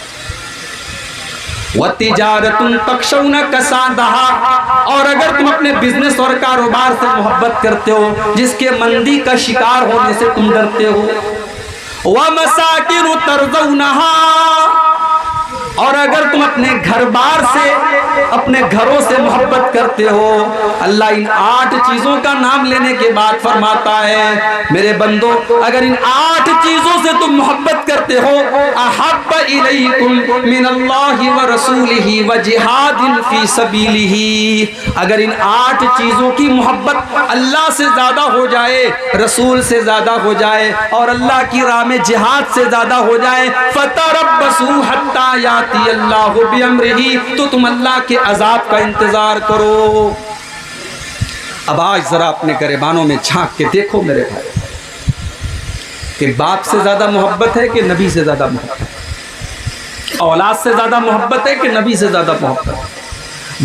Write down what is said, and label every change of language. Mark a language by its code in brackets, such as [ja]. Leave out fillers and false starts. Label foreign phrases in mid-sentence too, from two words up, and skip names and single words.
[ar] وتجارة تخشون كسادها, [hi] और अगर तुम अपने बिजनेस और कारोबार से मोहब्बत करते हो, जिसके मंदी का शिकार होने से तुम डरते हो, [ar] ومساكن ترضونها, [hi] और अगर तुम अपने घर बार से, अपने घरों से मोहब्बत करते हो। अल्लाह इन 8 चीज़ों का नाम लेने के बाद फरमाता है, मेरे बंदो, अगर इन 8 चीज़ों से तुम मोहब्बत करते हो, [ar] أحب إليكم من الله ورسوله وجهاد في سبيله, अगर इन 8 चीज़ों की मोहब्बत अल्लाह से ज़्यादा हो जाए, रसूल से ज़्यादा हो जाए, और अल्लाह की राह में जिहाद से ज़्यादा हो जाए, فتربصوا حتى يأتي الله بأمره, [hi] तो तुम अल्लाह के अजाब का इंतजार करो। अब आज जरा अपने गिरबानों में झांक के देखो मेरे भाई, कि बाप से ज्यादा मोहब्बत है कि नबी से ज्यादा मोहब्बत है? औलाद से ज्यादा मोहब्बत है कि नबी से ज्यादा मोहब्बत है?